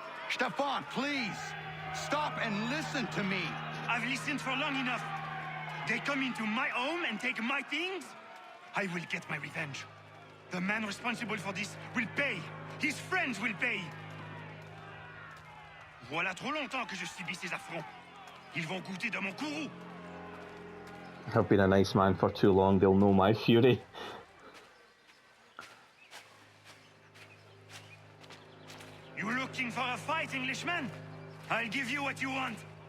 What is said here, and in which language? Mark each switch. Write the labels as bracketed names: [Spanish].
[English] Stefan, please! Stop and listen to me! I've listened for long enough. They come into my home and take my things? I will get my revenge. The man responsible for this will pay. His friends will pay. [French] Voilà trop longtemps que je subis ces affronts. Ils vont goûter de mon courroux. [English] I've been a nice man for too long, they'll know my fury. You looking for a fight, Englishman? I'll give you what you want.